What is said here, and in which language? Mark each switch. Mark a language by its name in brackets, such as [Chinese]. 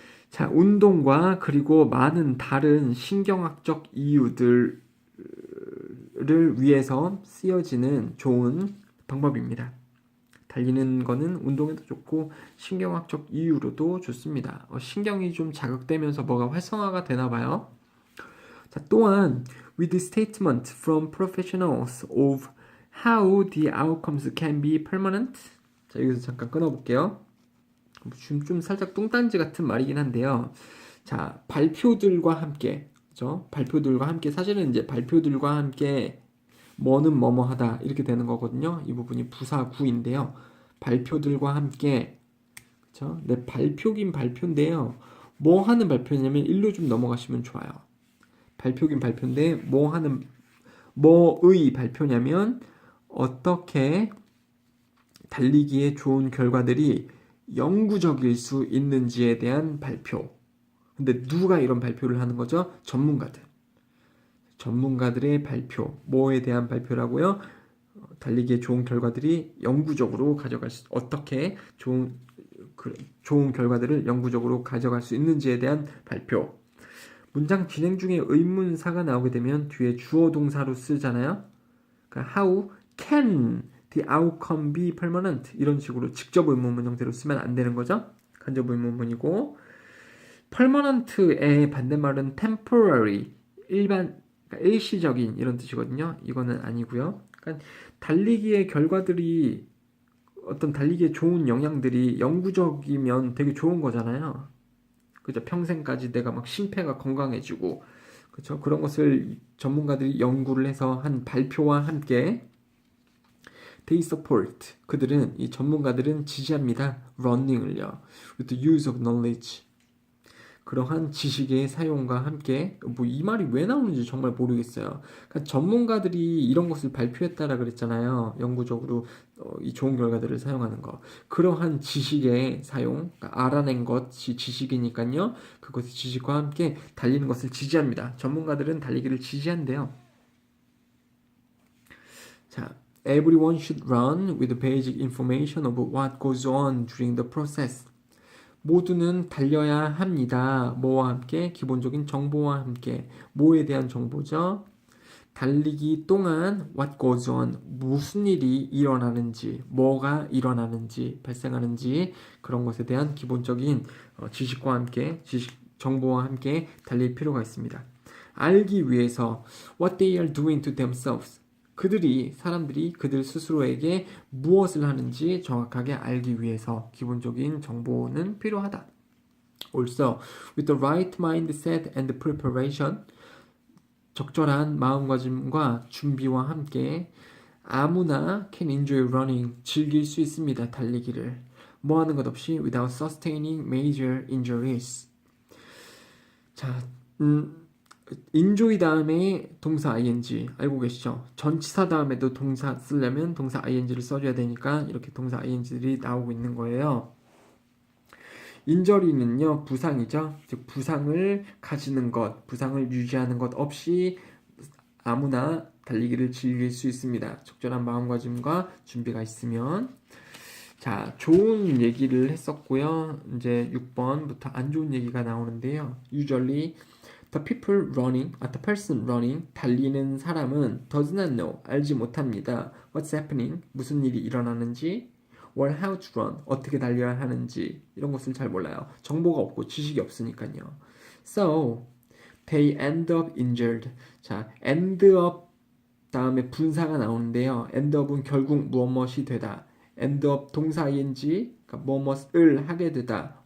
[Korean] 자, 운동과 그리고 많은 다른 신경학적 이유들을 위해서 쓰여지는 좋은 방법입니다. 달리는 거는 운동에도 좋고 신경학적 이유로도 좋습니다. 신경이 좀 자극되면서 뭐가 활성화가 되나 봐요. 자, 또한 [English] with statement from professionals of how the outcomes can be permanent. [Korean] 자, 여기서 잠깐 끊어볼게요. 좀 살짝 뚱딴지 같은 말이긴 한데요. 자, 발표들과 함께, 그죠? 발표들과 함께 사실은 이제 발표들과 함께 뭐는 뭐뭐 하다 이렇게 되는 거거든요. 이 부분이 부사구인데요. 발표들과 함께 그쵸? 네, 발표긴 발표인데요. 뭐 하는 발표냐면 일로 좀 넘어가시면 좋아요. 발표긴 발표인데 뭐의 발표냐면 어떻게 달리기에 좋은 결과들이 영구적일 수 있는지에 대한 발표. 근데 누가 이런 발표를 하는 거죠? 전문가들의 발표. 뭐에 대한 발표라고요? 달리기에 좋은 결과들이 영구적으로 어떻게 좋은 결과들을 영구적으로 가져갈 수 있는지에 대한 발표. 문장 진행 중에 의문사가 나오게 되면 뒤에 주어 동사로 쓰잖아요. 그러니까 [English] how can the outcome be permanent? [Korean] 이런 식으로 직접 의문문 형태로 쓰면 안 되는 거죠. 간접 의문문이고 permanent의 반대말은 temporary, 그러니까 일시적인 이런 뜻이거든요. 이거는 아니고요. 그러니까 달리기의 결과들이 어떤 달리기에 좋은 영향들이 영구적이면 되게 좋은 거잖아요. 그죠? 평생까지 내가 막 심폐가 건강해지고, 그죠? 그런 것을 전문가들이 연구를 해서 한 발표와 함께 [English] they support. [Korean] 이 전문가들은 지지합니다. running을요. [English] with the use of knowledge. [Korean] 그러한 지식의 사용과 함께 뭐 이 말이 왜 나오는지 정말 모르겠어요. 그러니까 전문가들이 이런 것을 발표했다라 그랬잖아요. 영구적으로 이 좋은 결과들을 사용하는 거. 그러한 지식의 사용, 그러니까 알아낸 것이 지식이니까요. 그것이 지식과 함께 달리는 것을 지지합니다. 전문가들은 달리기를 지지한대요. 자, [English] everyone should run with basic information about what goes on during the process. [Korean] 모두는 달려야 합니다. 뭐와 함께? 기본적인 정보와 함께. 뭐에 대한 정보죠? 달리기 동안 [English] what goes on, [Korean] 무슨 일이 일어나는지, 뭐가 일어나는지, 발생하는지 그런 것에 대한 기본적인 지식과 함께, 정보와 함께 달릴 필요가 있습니다. 알기 위해서 [English] what they are doing to themselves, [Korean] 사람들이 그들 스스로에게 무엇을 하는지 정확하게 알기 위해서 기본적인 정보는 필요하다. [English] Also, with the right mindset and preparation, [Korean] 적절한 마음가짐과 준비와 함께 아무나 [English] can enjoy running, [Korean] 즐길 수 있습니다. 달리기를. 뭐 하는 것 없이 [English] without sustaining major injuries. [Korean] 자, enjoy 다음에 동사 ing 알고 계시죠? 전치사 다음에도 동사 쓰려면 동사 ing를 써줘야 되니까 이렇게 동사 ing들이 나오고 있는 거예요. 인저리는요, 부상이죠. 즉 부상을 가지는 것, 부상을 유지하는 것 없이 아무나 달리기를 즐길 수 있습니다. 적절한 마음가짐과 준비가 있으면. 자, 좋은 얘기를 했었고요. 이제 6번부터 안 좋은 얘기가 나오는데요. [English] Usually the person running, [Korean] 달리는 사람은 [English] does not know, [Korean] 알지 못합니다. [English] What's happening, [Korean] 무슨 일이 일어나는지, [English] or how to run, [Korean] 어떻게 달려야 하는지 이런 것을 잘 몰라요. 정보가 없고 지식이 없으니까요. [English] So they end up injured. [Korean] 자, end up 다음에 분사가 나오는데요. end up은 결국 무엇이 되다. end up 동사 ing, 그러니까 무엇을 하게 되다.